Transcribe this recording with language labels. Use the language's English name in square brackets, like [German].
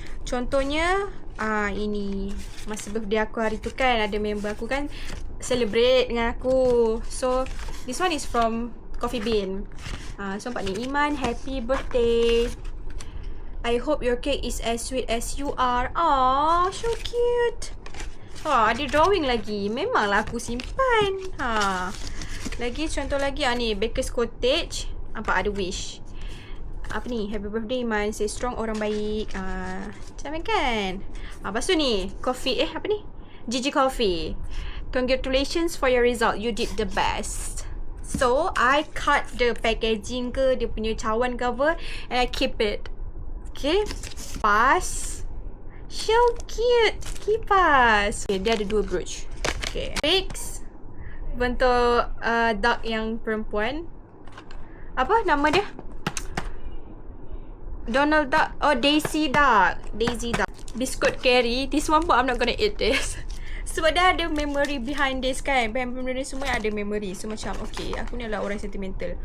[Malay] Contohnya ini masa birthday aku hari tu kan, ada member aku kan celebrate dengan aku. [English] So this one is from Coffee Bean. [Malay] So nampak ni, [English] Iman, happy birthday. I hope your cake is as sweet as you are. [Malay] Aww, [English] so cute. [Malay] Ada drawing lagi. Memanglah aku simpan. Lagi contoh lagi ni, Baker's Cottage. Nampak ada wish. Apa ni? [English] Happy birthday [Malay] Iman. [English] Stay strong, [Malay] orang baik. Macam mana kan? Lepas tu ni, coffee. Apa ni? Gigi Coffee. [English] Congratulations for your result. You did the best. So, I cut the packaging ke, [Malay] dia punya cawan [English] cover, and I keep it. Okay. Kipas. So cute. [Malay] Kipas. Okay, dia ada 2 brooch. Okay. Fix. Bentuk duck yang perempuan. Apa nama dia? [English] Donald Duck. Oh, Daisy Duck. Biscuit Carry. This one pun I'm not gonna eat this. [Malay] Sebab dia ada [English] memory behind this [Malay] kan. Behind memory semua ada memory. So macam okay, aku ni adalah orang sentimental.